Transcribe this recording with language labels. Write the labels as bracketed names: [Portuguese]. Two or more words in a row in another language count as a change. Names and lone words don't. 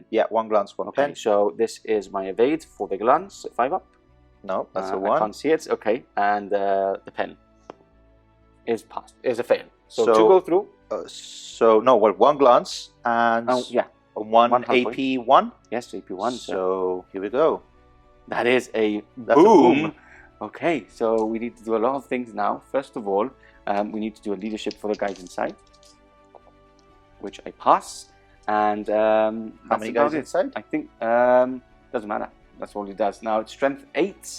[English] Yeah, 1 glance, 1 pen. So this is my evade for the glance. 5 up. No, that's a 1. I can't see it. Okay, and the pen is passed. Is a fail. So 2 go through. So no, 1 glance and... yeah. 1 1 hull point. AP 1. Yes, AP1. So here we go. That is a That's boom. a boom. Okay, so we need to do a lot of things now. First of all, we need to do a leadership for the guys inside, which I pass. And How many guys inside? I think doesn't matter. That's all he does. Now it's strength 8.